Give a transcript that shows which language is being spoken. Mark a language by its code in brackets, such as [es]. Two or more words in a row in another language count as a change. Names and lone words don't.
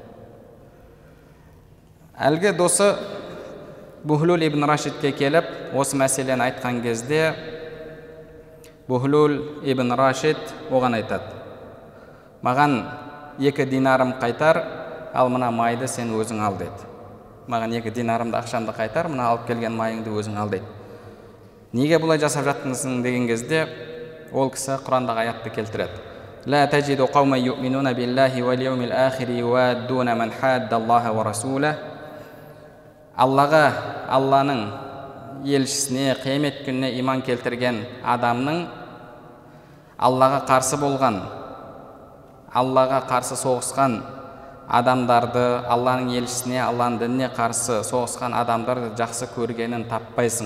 [kk] Әлгі досы Бухлул ибн Рашидке келіп, осы мәселені айтқан кезде, Бухлул ибн Рашид оған айтады, маған 2 динарым қайтар, ал мына майды сен өзің ал деді. Маған 2 динарымды ақшамды қайтар, мына алып келген майыңды өзің ал деді. Неге бұлай жасап жаттыңсың деген кезде, ол кісі Құрандағы аятты келтіреді. [ar] لا تجد قوما يؤمنون بالله واليوم الآخر يوادون من حاد الله ورسوله. [kk] Аллаға, Алланың елшісіне, қиямет күніне иман келтірген адамның Аллаға қарсы болған, Аллаға қарсы соғысқан адамдарды, Алланың елшісіне, Алланың дініне қарсы соғысқан адамдарды жақсы көргенін таппайсың.